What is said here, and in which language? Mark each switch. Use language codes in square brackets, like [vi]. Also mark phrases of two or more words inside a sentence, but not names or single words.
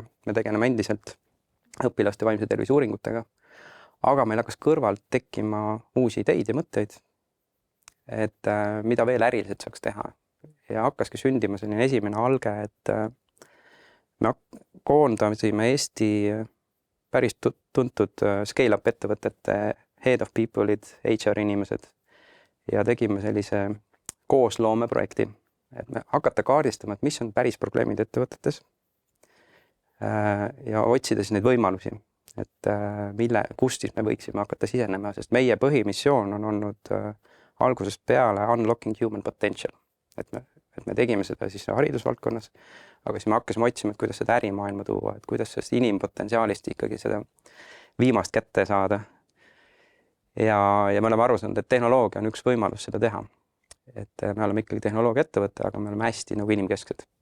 [et] Me tegeleme endiselt õpilaste vaimse tervise uuringutega, aga meil hakkas kõrvalt tekkima uusi ideid ja mõtteid, et mida veel äriliselt saaks teha. Ja hakkaski sündima selline esimene alge, et me koondasime Eesti päris tuntud scale-up ettevõtete [en] head of people'id, [et] HR inimesed ja tegime sellise koosloomeprojekti, et me hakata kaardistama, et mis on päris probleemid ettevõtetes ja otsida siis neid võimalusi, et kust siis me võiksime hakata sisenema, sest meie põhimissioon on olnud algusest peale [en] unlocking human potential, [et] et me tegime seda siis haridusvaldkonnas, aga siis me hakkasime otsima, et kuidas seda ärimaailma tuua, et kuidas sellest inimpotentsiaalist ikkagi seda viimast kätte saada. Ja me oleme aru saanud, et tehnoloogia on üks võimalus seda teha. Et me oleme ikkagi tehnoloogia ettevõte, aga me oleme hästi nagu inimkesksed.